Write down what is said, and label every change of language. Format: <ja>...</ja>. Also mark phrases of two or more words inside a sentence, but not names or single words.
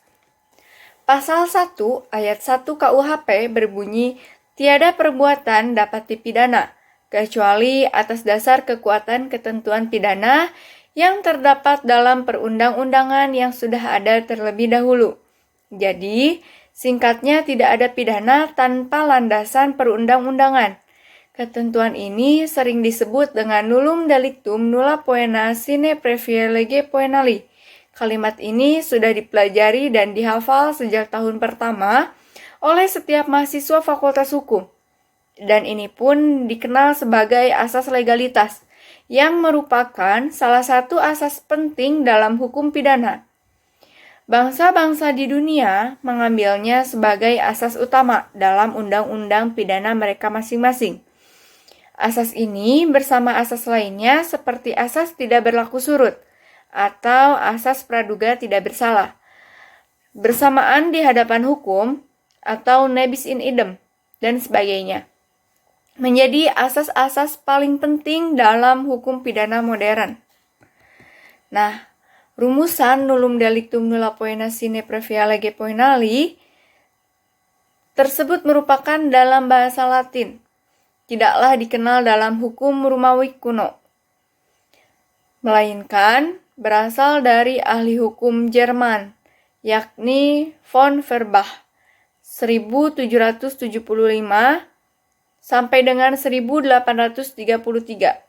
<id>Pasal 1 ayat 1 KUHP berbunyi, tiada perbuatan dapat dipidana, kecuali atas dasar kekuatan ketentuan pidana yang terdapat dalam perundang-undangan yang sudah ada terlebih dahulu. Jadi, singkatnya tidak ada pidana tanpa landasan perundang-undangan. Ketentuan ini sering disebut dengan</id> <la>nullum delictum nulla poena sine previa lege poenali.</la> <id>Kalimat ini sudah dipelajari dan dihafal sejak tahun pertama oleh setiap mahasiswa Fakultas Hukum. Dan ini pun dikenal sebagai asas legalitas, yang merupakan salah satu asas penting dalam hukum pidana. Bangsa-bangsa di dunia mengambilnya sebagai asas utama dalam undang-undang pidana mereka masing-masing. Asas ini bersama asas lainnya seperti asas tidak berlaku surut atau asas praduga tidak bersalah, bersamaan di hadapan hukum atau</id> <la>nebis in idem,</la> <id>dan sebagainya, menjadi asas-asas paling penting dalam hukum pidana modern. Nah, rumusan</id> <la>nullum delictum nulla poena sine previa lege poenali</la> <id>tersebut merupakan dalam bahasa Latin, tidaklah dikenal dalam hukum Romawi kuno, melainkan berasal dari ahli hukum Jerman, yakni von Verbach, 1775 sampai dengan 1833.</id>